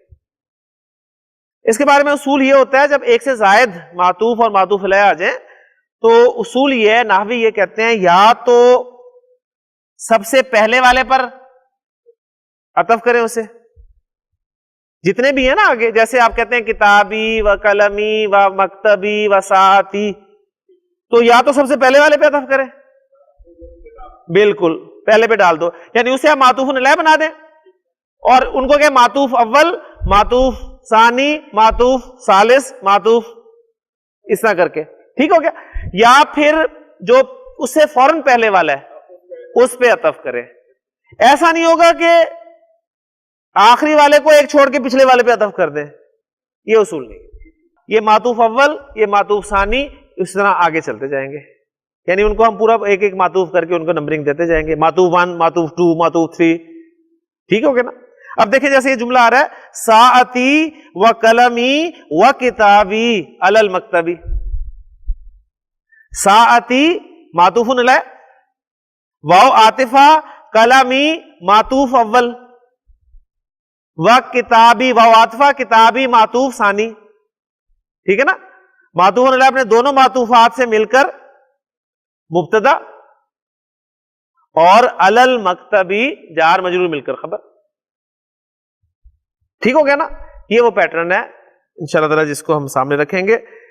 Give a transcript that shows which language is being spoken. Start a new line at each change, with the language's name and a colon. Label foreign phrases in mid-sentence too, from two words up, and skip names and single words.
Urdu: اس کے بارے میں اصول یہ ہوتا ہے جب ایک سے زائد معطوف اور معطوف علیہ آ جائیں تو اصول یہ ہے، نحوی یہ کہتے ہیں، یا تو سب سے پہلے والے پر عطف کریں اسے، جتنے بھی ہیں نا آگے، جیسے آپ کہتے ہیں
Arabic: کتابی و قلمی و مکتبی و ساعتی،
Urdu: تو یا تو سب سے پہلے والے پہ عطف کریں، بالکل پہلے پہ ڈال دو، یعنی اسے آپ معطوف علیہ بنا دیں، اور ان کو کہ معطوف اول، معطوف ثانی، معطوف ثالث، معطوف اس طرح کر کے، ٹھیک ہو گیا. یا پھر جو اس سے فوراً پہلے والا ہے اس پہ عطف کرے. ایسا نہیں ہوگا کہ آخری والے کو ایک چھوڑ کے پچھلے والے پہ عطف کر دیں، یہ اصول نہیں. یہ معطوف اول، یہ معطوف ثانی، اس طرح آگے چلتے جائیں گے، یعنی ان کو ہم پورا ایک ایک معطوف کر کے ان کو نمبرنگ دیتے جائیں گے، معطوف 1، معطوف 2، معطوف 3، ٹھیک ہو گیا نا. اب دیکھیں جیسے یہ جملہ آ رہا ہے
Arabic: ساعتی و قلمی و کتابی علی المکتبی.
Urdu: ساعتی معطوف علیہ، واو عاطفہ، قلمی معطوف اول،
Arabic: و کتابی
Urdu: واو عاطفہ، کتابی معطوف ثانی، ٹھیک ہے نا. معطوف علیہ اپنے دونوں معطوفات سے مل کر مبتدا، اور
Arabic: علی المکتبی
Urdu: جار مجرور مل کر خبر، ٹھیک ہو گیا نا. یہ وہ پیٹرن ہے
Arabic: انشاءاللہ تعالی
Urdu: جس کو ہم سامنے رکھیں گے.